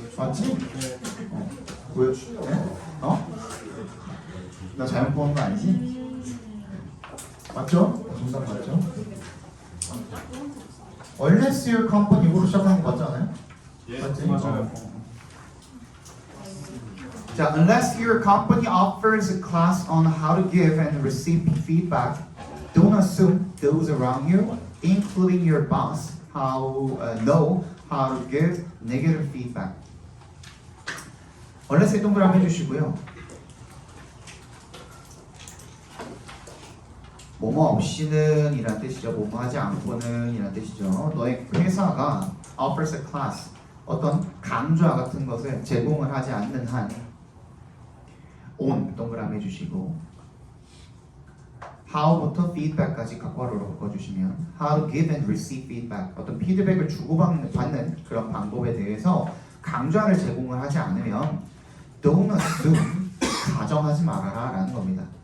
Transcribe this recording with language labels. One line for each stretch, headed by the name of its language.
Korean: 맞지? 왜? 네? 나 잘못 보는 거 아니지? 맞죠? 정답 맞죠?
English: Unless your company
Korean: 이거로 시작하는 거 맞지 않아요? 예, 맞지? 맞아요.
English: 자, unless your company offers a class on how to give and receive feedback, Don't assume those around you, including your boss, know how to give negative feedback.
Korean: 원래 세 동그라미 해주시고요. 뭐뭐 없이는 이란 뜻이죠. 뭐뭐 하지 않고는 이란 뜻이죠. 너의 회사가
English: offers a class,
Korean: 어떤 강좌 같은 것을 제공을 하지 않는 한 on 동그라미 해주시고 how부터 feedback까지 각괄호로 바꿔주시면
English: how to give and receive feedback,
Korean: 어떤 피드백을 주고받는 그런 방법에 대해서 강좌를 제공을 하지 않으면
English: don't assume,
Korean: 가정하지 말아라 라는 겁니다.